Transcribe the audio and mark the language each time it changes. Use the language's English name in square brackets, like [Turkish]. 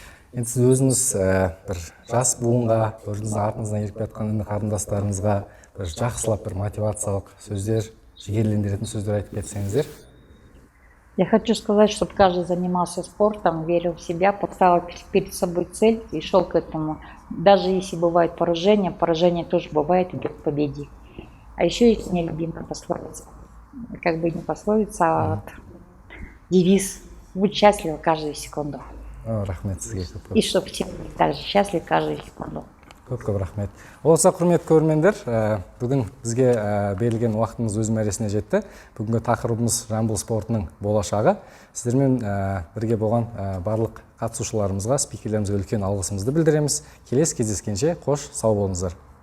[Kazakh] Енді сіз өзіңіз бір жас буынға, өзіңіздің артыңыздан еріп жатқан қарындастарыңызға бір жақсылап бір мотивациялық сөздер, жігерлендіретін сөздер айтып кетсеңіздер. [Russian] Я хочу сказать, чтобы каждый занимался спортом, верил в себя, поставил перед собой цель и шел к этому. Даже если бывает поражение, поражение тоже бывает, идет к победе. А еще есть мне любимая пословица, как бы не пословица, а вот девиз: будь счастлив каждую секунду. [Kazakh] Рахмет сізге көп. [Russian] И чтобы все были также счастливы каждую секунду. [Kazakh] Көп рахмет. Олса, құрметті көрермендер, бүгін бізге берілген уақытымыз өз мәресіне жетті. Бүгінгі тақырыбымыз жамбыл спортының болашағы. Сіздермен бірге болған барлық қатысушыларымызға, спикерлерімізге үлкен алғысымызды білдіреміз. Келесі кездескенше қош, сау болыңыздар.